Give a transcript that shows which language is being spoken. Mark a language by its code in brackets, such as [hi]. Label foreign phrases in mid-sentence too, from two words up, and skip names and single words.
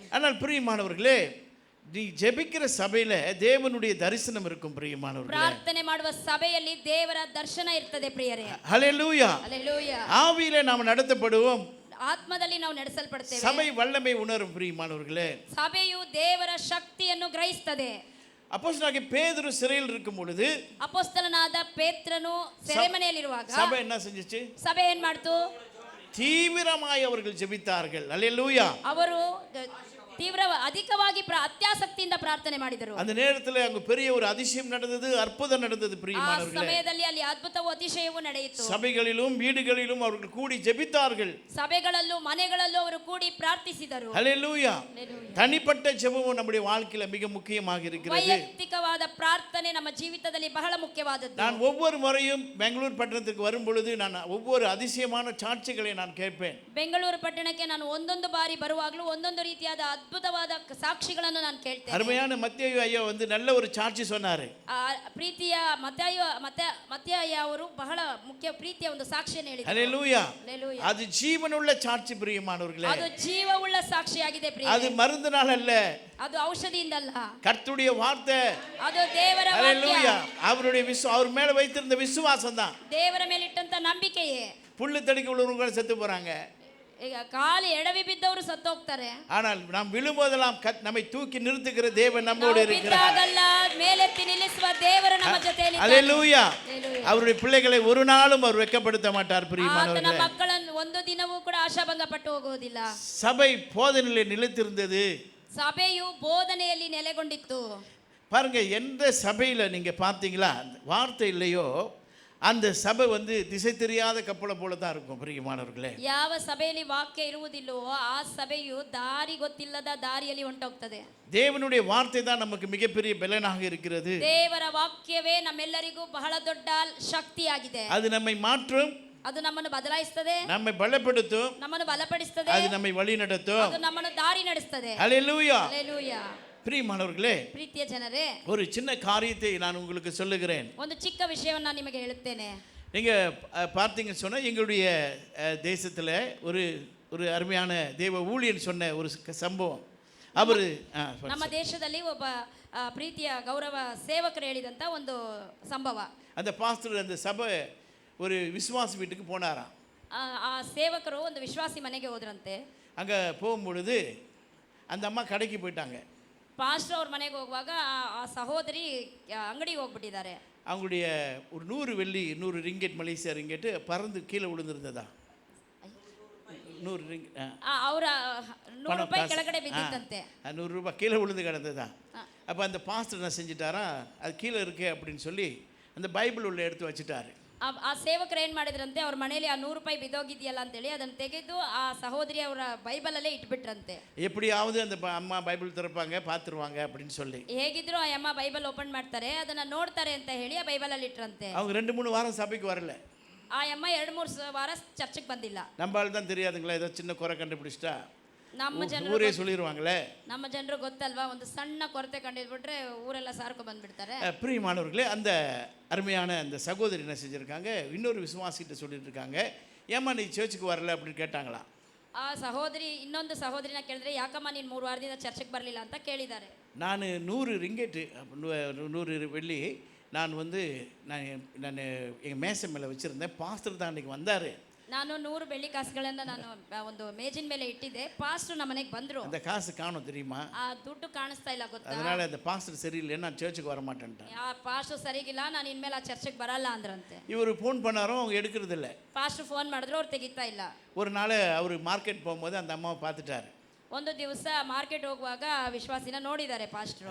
[ta] ஆனால் பிரியமானவர்களே, நீ ஜெபிக்கிற சபையில தேவனுடைய தரிசனம் இருக்கும். பிரியமானவர்களே, [kn] ಪ್ರಾರ್ಥನೆ ಮಾಡುವ ಸಭೆಯಲ್ಲಿ ದೇವರ ದರ್ಶನ ಇರ್ತದೆ ಪ್ರಿಯರೇ. [ta] ஹல்லேலூயா. [kn] ಹಲ್ಲೆಲೂಯಾ. [ta] ஆவியிலே நாம் நடத்தப்படுவோம், [kn] ಆತ್ಮದಲ್ಲಿ ನಾವು ನಡೆಸಲ್ಪಡ್ತೇವೆ. [ta] சபை வல்லமை உணரும். பிரியமானவர்களே, [kn] ಸಭೆಯು ದೇವರ ಶಕ್ತಿಯನ್ನು ಗ್ರಹಿಸುತ್ತದೆ. [ta] அப்போஸ்தலனாகிய பேதுரு சிறையில் இருக்கும் பொழுது, [kn] ಅಪೊಸ್ತಲನಾದ ಪೇತ್ರನು ಸೆರೆಮನೆಯಲ್ಲಿರುವಾಗ [ta] சபை என்ன செஞ்சுச்சு? [kn] ಸಭೆ ಏನ್ ಮಾಡ್ತು? [ta] தீவிரமாய் அவர்கள் ஜெபித்தார்கள். ஹல்லேலூயா. [kn] ಅವರು ತೀವ್ರ ಅಧಿಕವಾಗಿ ಅತ್ಯಾಸಕ್ತಿಯಿಂದ ಪ್ರಾರ್ಥನೆ ಮಾಡಿದರು. [ta] அந்த நேரத்தில் அங்கு பெரிய ஒரு அதிசயம் நடந்தது, அற்புதம் நடந்தது. [kn] ಆ [ta] பிரியமானவர்களே, [kn] ಸಮಯದಲ್ಲಿ ಅಲ್ಲಿ ಅದ್ಭುತವೂ ಅತಿಶಯವೂ ನಡೆಯಿತು. [ta] சபைகளிலும் வீடுகளிலும் அவர்கள் கூடி ஜெபித்தார்கள். [kn] ಸಭೆಗಳಲ್ಲೂ ಮನೆಗಳಲ್ಲೂ ಅವರು ಕೂಡಿ ಪ್ರಾರ್ಥಿಸಿದರು. [ta] ஹல்லேலூயா. [kn] ಹಲ್ಲೆಲೂಯಾ. [ta] தனிப்பட்ட ஜெபமும் நம்முடைய வாழ்க்கையில மிக முக்கியமாக இருக்கிறது. [kn] ವೈಯಕ್ತಿಕವಾದ ಪ್ರಾರ್ಥನೆ ನಮ್ಮ ಜೀವಿತದಲ್ಲಿ ಬಹಳ ಮುಖ್ಯವಾದದ್ದು. [ta] நான் ஒவ்வொரு முறையும் பெங்களூர் பட்டணத்துக்கு வரும் பொழுது நான் ஒவ்வொரு அதிசயமான சாட்சிகளை நான் கேட்பேன். [kn] ಬೆಂಗಳೂರು ಪಟ್ಟಣಕ್ಕೆ ನಾನು ಒಂದೊಂದು ಬಾರಿ ಬರುವಾಗಲೂ ಒಂದೊಂದು ರೀತಿಯಾದ ಅದ್ಭುತವಾದ ಸಾಕ್ಷಿಗಳನ್ನು ನಾನು ಕೇಳ್ತೇನೆ. [ta] அருமையான மத்தேயு ஐயா நல்ல ஒரு சாட்சி சொன்னாரு. [kn] ಪ್ರೀತಿಯ ಮತ್ತಾಯ ಅವರು ಬಹಳ ಮುಖ್ಯ ಪ್ರೀತಿಯ ಒಂದು ಸಾಕ್ಷಿಯನ್ನು ಹೇಳಿದರು. [ta] ஹல்லேலூயா. [kn] ಹಲ್ಲೆಲೂಯಾ. [ta] அது ஜீவனுள்ள சாட்சி. பிரியமானவர்களே, [kn] ಅದು ಜೀವವುಳ್ಳ ಸಾಕ್ಷಿಯಾಗಿದೆ ಪ್ರಿಯರೇ. [ta] அது மருந்துனால் அல்ல, [kn] ಅದು ಔಷಧಿಯಿಂದಲ್ಲ, [ta] கர்த்தருடைய வார்த்தை. [kn] ಅದು ದೇವರ [ta] ஹல்லேலூயா. [kn] ವಾಕ್ಯ. [ta] அவருடைய அவர் மேல வைத்திருந்த விசுவாசம் தான். [kn] ದೇವರ ಮೇಲೆ ಇಟ್ಟಂತ ನಂಬಿಕೆಯೇ. [ta] புல்லு தடிக்க உள்ளவங்க செத்து போறாங்க, [kn] ಈಗ ಕಾಲು ಎಡವಿ ಬಿದ್ದವರು ಸತ್ತು ಹೋಗ್ತಾರೆ. [ta] ஆனால் நாம் விழும்போதெல்லாம் நம்மை தூக்கி நிறுத்துகிற தேவன் நம்மோடு இருக்கிறார். [kn] ಬಿದ್ದಾಗಲ್ಲ ಮೇಲೆತ್ತಿ ನಿಲ್ಲಿಸುವ ದೇವರು ನಮ್ಮ ಜೊತೆಯಲ್ಲಿ. [ta] ஹல்லேலூயா. [kn] ಹಲ್ಲೆಲೂಯಾ. [ta] அவருடைய பிள்ளைகளை ஒரு நாளும் அவர் வெட்கப்படுத்த மாட்டார். [kn] ಆತನ [ta] பிரியமானவர்களே, [kn] ಮಕ್ಕಳನ್ನು ಒಂದು ದಿನವೂ ಕೂಡ ಆಶಾಭಂಗ ಪಟ್ಟು ಹೋಗುವುದಿಲ್ಲ. [ta] சபை போதனையிலே நிலைத்திருந்தது. [kn] ಸಭೆಯು ಬೋಧನೆಯಲ್ಲಿ ನೆಲೆಗೊಂಡಿತ್ತು. [ta] பாருங்க, எந்த சபையில நீங்க பார்த்தீங்களா வார்த்தை இல்லையோ அந்த சபை வந்து திசை தெரியாத கப்பலை போல தான் இருக்கும் பிரியமானவர்களே. [kn] ಯಾವ ಸಭೆಯಲ್ಲಿ ವಾಕ್ಯ ಇರುವುದಿಲ್ಲವೋ ಆ ಸಭೆಯು ದಾರಿ ಗೊತ್ತಿಲ್ಲದ ದಾರಿಯಲ್ಲಿ ಹೊಂಟೋಗ್ತದೆ. [ta] தேவனுடைய வார்த்தை தான் நமக்கு மிகப்பெரிய பலனாக இருக்கிறது. [kn] ದೇವರ ವಾಕ್ಯವೇ ನಮ್ಮೆಲ್ಲರಿಗೂ ಬಹಳ ದೊಡ್ಡ ಶಕ್ತಿಯಾಗಿದೆ. [ta] அது நம்மை மாற்றும், [kn] ಅದು ನಮ್ಮನ್ನು ಬದಲಾಯಿಸುತ್ತದೆ, [ta] நம்மை பலப்படுத்தும், [kn] ನಮ್ಮನ್ನು ಬಲಪಡಿಸುತ್ತದೆ, [ta] அது நம்மை வழி நடத்தும். [kn] ಅದು ನಮ್ಮನ್ನು ದಾರಿ ನಡೆಸುತ್ತದೆ. [ta] ஹல்லேலூயா. [kn] ಹಲ್ಲೆಲೂಯಾ. [ta] பிரியமானவர்களே, [kn] ಪ್ರೀತಿಯ ಜನರೇ, [ta] ஒரு சின்ன காரியத்தை நான் உங்களுக்கு சொல்லுகிறேன். [kn] ಒಂದು ಚಿಕ್ಕ ವಿಷಯವನ್ನು ನಾನು ನಿಮಗೆ ಹೇಳುತ್ತೇನೆ. [ta] நீங்க பார்த்தீங்கன்னு சொன்னா எங்களுடைய தேசத்துல ஒரு ஒரு அருமையான தேவ ஊழியன் சொன்ன ஒரு சம்பவம். அவர் [kn] ನಮ್ಮ ದೇಶದಲ್ಲಿ ಒಬ್ಬ ಪ್ರೀತಿಯ ಗೌರವ ಸೇವಕರು ಹೇಳಿದಂತ ಒಂದು ಸಂಭವ. [ta] அந்த பாஸ்டர் அந்த சபை ஒரு விசுவாசி வீட்டுக்கு போனாராம். [kn] ಆ ಸೇವಕರು ಒಂದು ವಿಶ್ವಾಸಿ ಮನೆಗೆ ಹೋದ್ರಂತೆ. [ta] அங்க போகும்பொழுது அந்த அம்மா கடைக்கு போயிட்டாங்க. [kn] ಪಾಸ್ಟರ್ ಅವ್ರ ಮನೆಗೆ ಹೋಗುವಾಗ ಆ ಸಹೋದರಿ ಅಂಗಡಿಗೆ ಹೋಗ್ಬಿಟ್ಟಿದ್ದಾರೆ. [ta] அவங்களுடைய ஒரு 100 வெள்ளி 100 ரிங்கெட் மலேசியா ரிங்கெட் பறந்து கீழே விழுந்திருந்ததா? 100 ரிங்கெட் [kn] ಅವರ 100 ರೂಪಾಯಿ ಕೆಳಗಡೆ ಬಿದ್ದಿತ್ತಂತೆ. [ta] 100 ரூபாய் கீழே விழுந்து கிடந்ததா? அப்போ அந்த பாஸ்டர் என்ன செஞ்சிட்டாரா, அது கீழே இருக்கே அப்படின்னு சொல்லி அந்த பைபிள் உள்ள எடுத்து வச்சுட்டாரு. [kn] ಆ ಸೇವಕರು ಏನು ಮಾಡಿದ್ರಂತೆ, ಅವ್ರ ಮನೆಯಲ್ಲಿ ಆ 100 ರೂಪಾಯಿ ಬಿದ್ದೋಗಿದೆಯಲ್ಲ ಅಂತೇಳಿ ಅದನ್ನು ತೆಗೆದು ಆ ಸಹೋದರಿ ಅವರ ಬೈಬಲಲ್ಲೇ ಇಟ್ಬಿಟ್ರಂತೆ. [ta] எப்படியாவது அந்த அம்மா பைபிள் திறப்பாங்க பார்த்துருவாங்க அப்படின்னு சொல்லி [kn] ಹೇಗಿದ್ರು ಆ ಅಮ್ಮ ಬೈಬಲ್ ಓಪನ್ ಮಾಡ್ತಾರೆ, ಅದನ್ನ ನೋಡ್ತಾರೆ ಅಂತ ಹೇಳಿ ಆ ಬೈಬಲಲ್ಲಿ ಇಟ್ರಂತೆ. [ta] அவங்க 2-3 வாரம் சபைக்கு வரல. [kn] ಆ ಅಮ್ಮ 2-3 வாರ ಚರ್ಚಿಗೆ ಬಂದಿಲ್ಲ. [ta] நம்மளால தான் தெரியாதுங்களா, ஏதோ சின்ன குறை கண்டுபிடிச்சிட்டா [kn] ನಮ್ಮ ಜನರು [ta] ஊரே சொல்லிடுவாங்களே. [kn] ನಮ್ಮ ಜನರು ಗೊತ್ತಲ್ವಾ, ಒಂದು ಸಣ್ಣ ಕೊರತೆ ಕಂಡಿದ್ಬಿಟ್ರೆ ಊರೆಲ್ಲ ಸಾರ್ಕೊ ಬಂದ್ಬಿಡ್ತಾರೆ. [ta] பிரியமானவர்களே, அந்த அருமையான அந்த சகோதரி என்ன செஞ்சுருக்காங்க, இன்னொரு விசுவாசிகிட்ட சொல்லிட்டு இருக்காங்க, ஏம்மா நீ சர்ச்சுக்கு வரல அப்படின்னு கேட்டாங்களா. [kn] ಆ ಸಹೋದರಿ ಇನ್ನೊಂದು ಸಹೋದರಿನ ಕೇಳಿದ್ರೆ, ಯಾಕಮ್ಮ ನೀನು 3 ವಾರದಿಂದ ಚರ್ಚಿಗೆ ಬರಲಿಲ್ಲ ಅಂತ ಕೇಳಿದ್ದಾರೆ. [ta] நான் 100 ரிங்கெட்டு 100 வெள்ளி நான் வந்து நான் எங்கள் மேசை மேலே வச்சுருந்தேன். பாஸ்டர் தான் அன்றைக்கி வந்தார். [kn] ನಾನು 100 ಬೆಳ್ಳಿ ಕಾಸುಗಳನ್ನು ನಾನು ಒಂದು ಮೇಜಿನ ಮೇಲೆ ಇಟ್ಟಿದ್ದೆ. ಪಾಸ್ಟರ್ ನಮ್ಮ ಮನೆಗೆ ಬಂದರು. [ta] அந்த காசு காணும் தெரியுமா? [kn] ಆ ದುಡ್ಡು ಕಾಣಿಸ್ತಾ ಇಲ್ಲ ಗೊತ್ತಾ? [ta] அதனால அந்த பாஸ்டர் சரியில்லை, நான் சர்ச்சுக்கு வர மாட்டேன்ட்டேன். [kn] ಆ ಪಾಸ್ಟರ್ ಸರಿಗಿಲ್ಲ, ನಾನು ಇನ್ಮೇಲೆ ಆ ಚರ್ಚಿಗೆ ಬರಲ್ಲ ಅಂದ್ರಂತೆ. [ta] இவர் ஃபோன் பண்ணாரோ அவங்க எடுக்கிறது இல்லை. [kn] ಪಾಸ್ಟರ್ ಫೋನ್ ಮಾಡಿದ್ರು ಅವ್ರು ತೆಗಿತಾ ಇಲ್ಲ. [ta] ஒரு நாள் அவர் மார்க்கெட் போகும்போது அந்த அம்மாவை பார்த்துட்டாரு. [kn] ಒಂದು ದಿವಸ ಮಾರ್ಕೆಟ್ ಹೋಗುವಾಗ ವಿಶ್ವಾಸಿನ ನೋಡಿದ್ದಾರೆ ಪಾಸ್ಟರ್.